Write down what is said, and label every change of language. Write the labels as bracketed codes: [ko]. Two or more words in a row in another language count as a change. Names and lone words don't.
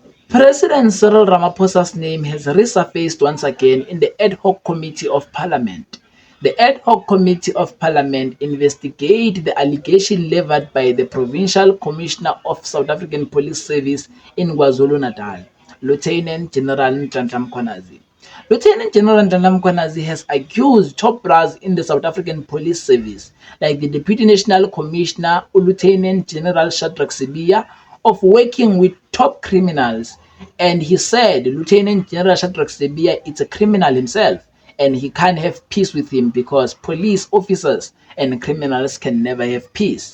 [en] President Cyril Ramaphosa's name has resurfaced once again in the Ad Hoc Committee of Parliament. The Ad Hoc Committee of Parliament investigate the allegation leveled by the Provincial Commissioner of South African Police Service in KwaZulu-Natal, Lieutenant General Nhlanhla Mkhwanazi. Lieutenant General Nhlanhla Mkhwanazi has accused top brass in the South African Police Service, like the Deputy National Commissioner, Lieutenant General Shadrack Sibiya, of working with top criminals. And he said Lieutenant General Shadrack Sibiya is a criminal himself and he can't have peace with him because police officers and criminals can never have peace.